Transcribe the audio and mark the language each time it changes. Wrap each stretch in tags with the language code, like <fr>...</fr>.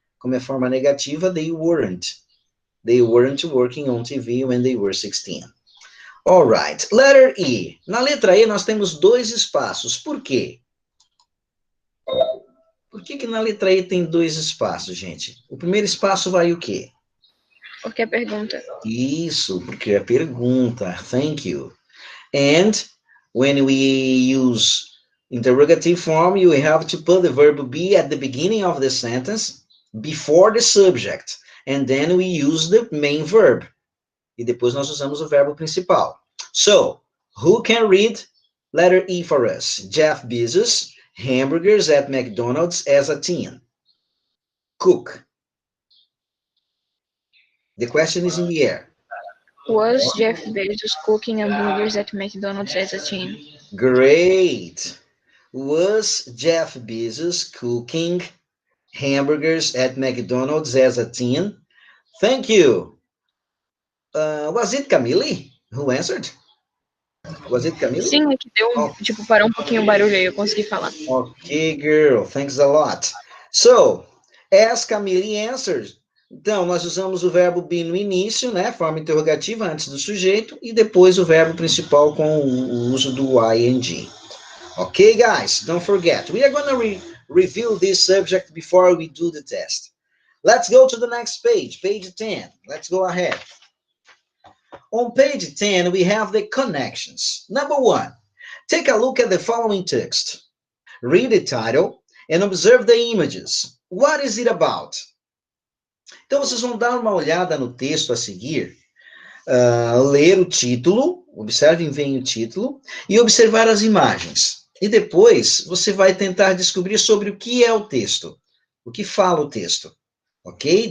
<pt>Como é forma negativa,</pt> <en>they weren't. They weren't working on TV when they were 16. All right. Letter E.</en> <pt>Na letra E, nós temos dois espaços. Por quê? Por que na letra E tem dois espaços, gente? O primeiro espaço vai o quê? Porque é pergunta. Isso, porque é pergunta.</pt> <en>Thank you. And when we use interrogative form, you have to put the verb be at the beginning of the sentence before the subject. And then we use the main verb.</en> <pt>E depois nós usamos o verbo principal.</pt> <en>So, who can read letter E for us? Jeff Bezos, hamburgers at McDonald's as a teen. Cook. The question is in the air. Was Jeff Bezos cooking hamburgers at McDonald's as a teen? Great. Was Jeff Bezos cooking hamburgers at McDonald's as a teen? Thank you. Was it Camille who answered? Was it Camille?</en> <pt>Sim, é que deu, tipo, parou um pouquinho o barulho aí, eu consegui falar.</pt> <en>Okay, girl, thanks a lot. So, as Camille answered,</en> <pt>Então, nós usamos o verbo be no início, né, forma interrogativa antes do sujeito, e depois o verbo principal com o uso do ing.</pt> <en>Okay, guys, don't forget. We are going to review this subject before we do the test. Let's go to the next page, page 10. Let's go ahead. On page 10, we have the connections. Number 1, take a look at the following text. Read the title and observe the images. What is it about?</en> <pt>Então, vocês vão dar uma olhada no texto a seguir, ler o título, observem bem o título, e observar as imagens. E depois, você vai tentar descobrir sobre o que é o texto, o que fala o texto. Ok?</pt>